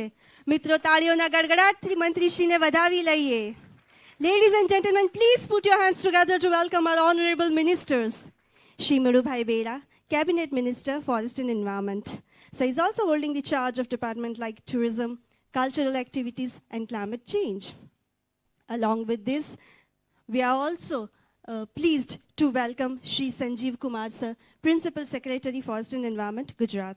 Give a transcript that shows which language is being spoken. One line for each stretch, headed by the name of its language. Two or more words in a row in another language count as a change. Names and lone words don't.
Gujarati: મિત્રો, તાળીઓના ગડગડાટથી મંત્રીશ્રીને વધાવી લઈએ.
English: Ladies and gentlemen, please put your hands together to welcome our honorable ministers.
Gujarati: શ્રી મેળુભાઈ બેરા,
English: Cabinet Minister, Forest and Environment. Sir is also holding the charge of departments like tourism, cultural activities, and climate change. Along with this, we are also pleased to welcome Shri Sanjeev Kumar Sir, Principal Secretary, Forest and Environment, Gujarat.